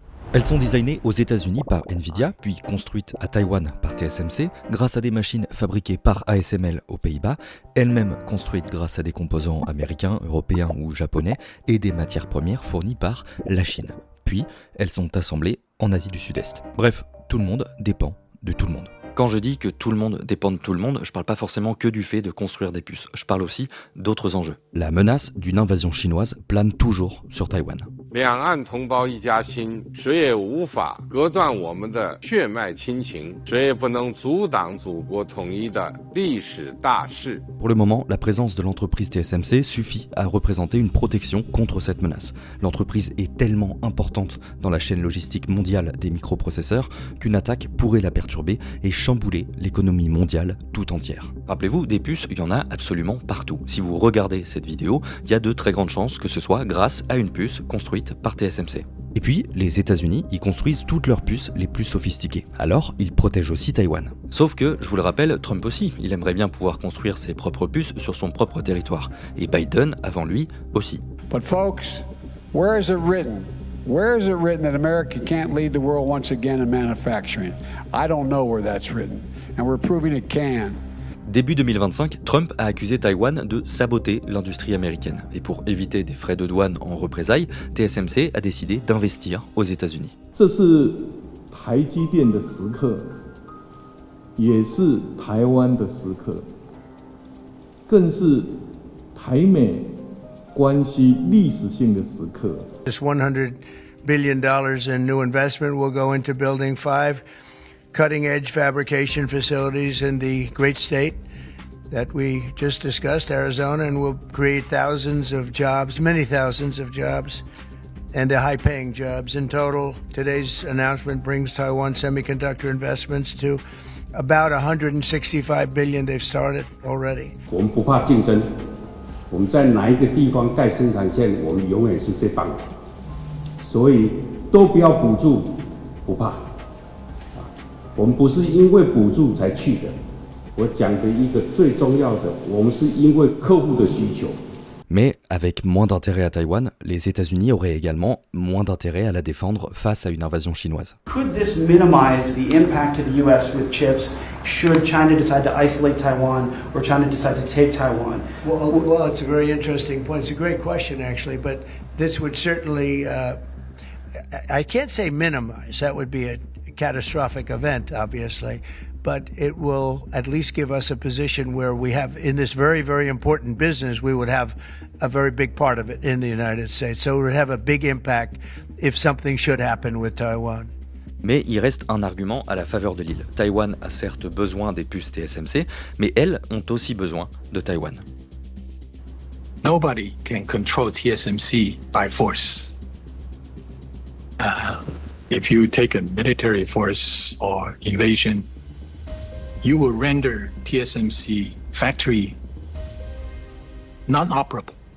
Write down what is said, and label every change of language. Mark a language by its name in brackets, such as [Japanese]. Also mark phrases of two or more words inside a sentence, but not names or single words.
[French] Elles sont designées aux États-Unis par Nvidia, puis construites à Taïwan par TSMC, grâce à des machines fabriquées par ASML aux Pays-Bas, elles-mêmes construites grâce à des composants américains, européens ou japonais, et des matières premières fournies par la Chine. Puis, elles sont assemblées en Asie du Sud-Est. Bref, tout le monde dépend de tout le monde. Quand je dis que tout le monde dépend de tout le monde, je parle pas forcément que du fait de construire des puces. Je parle aussi d'autres enjeux. La menace d'une invasion chinoise plane toujours sur Taïwan. [Chinese] 两岸同胞一家亲，谁也无法隔断我们的血脉亲情，谁也不能阻挡祖国统一的历史大势。 [French] Pour le moment, la présence de l'entreprise TSMC suffit à représenter une protection contre cette menace. L'entreprise est tellement importante dans la chaîne logistique mondiale des microprocesseurs qu'une attaque pourrait la perturber et chambouler l'économie mondiale tout entière. Rappelez-vous, des puces, il y en a absolument partout. Si vous regardez cette vidéo, il y a de très grandes chances que ce soit grâce à une puce construite par TSMC. Et puis, les États-Unis y construisent toutes leurs puces les plus sophistiquées. Alors, ils protègent aussi Taïwan. Sauf que, je vous le rappelle, Trump aussi, il aimerait bien pouvoir construire ses propres puces sur son propre territoire. Et Biden, avant lui, aussi. [English] But folks, where is it written? Where is it written that America can't lead the world once again in manufacturing? I don't know where that's written, and we're proving it can. [French] Début 2025, Trump a accusé Taïwan de saboter l'industrie américaine. Et pour éviter des frais de douane en représailles, TSMC a décidé d'investir aux États-Unis. [Chinese] 这是台积电的时刻，也是台湾的时刻，更是台美关系历史性的时刻。 [English] This $100 billion in new investment will go into building 5 cutting-edge fabrication facilities in the great state that we just discussed, Arizona, and will create thousands of jobs, many thousands of jobs, and high-paying jobs. In total, today's announcement brings Taiwan semiconductor investments to about $165 billion they've started already. [Chinese] 我们不怕竞争，我们在哪一个地方盖生产线，我们永远是最棒的。所以都不要补助，不怕。我们不是因为补助才去的。我讲的一个最重要的，我们是因为客户的需求。 [French] Mais avec moins d'intérêt à Taïwan, les États-Unis auraient également moins d'intérêt à la défendre face à une invasion chinoise. [English] Could this minimize the impact to the U.S. with chips should China decide to isolate Taiwan or China decide to take Taiwan? Well, it's a very interesting point. It's a great question, actually, but this would certainly, I can't say minimize. That would be a catastrophic event, obviously. But it will at least give us a position where we have, in this very, very important business, we would have a very big part of it in the United States. So it would have a big impact if something should happen with Taiwan. [French] Mais il reste un argument à la faveur de l'île. Taïwan a certes besoin des puces TSMC, mais elles ont aussi besoin de Taïwan. [English] Nobody can control TSMC by force. If you take a military force or invasion, you will render TSMC factory non-operable.